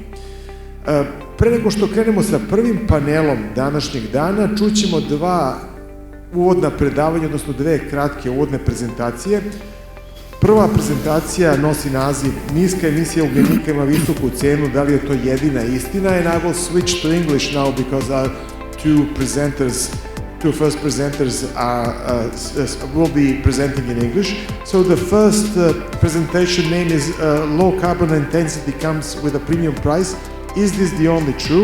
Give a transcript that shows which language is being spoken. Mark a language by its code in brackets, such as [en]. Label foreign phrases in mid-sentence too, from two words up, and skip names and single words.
[sr] Pre nego što krenemo sa prvim panelom današnjeg dana, čućemo dva uvodna predavanja, odnosno dve kratke uvodne prezentacije. Prva prezentacija nosi naziv Niska emisija ugljenika ima visoku cenu, da li je to jedina istina? [en] And I will switch to English now because our two first presenters will be presenting in English. So the first presentation name is Low Carbon Intensity Comes with a Premium Price. Is this the only true?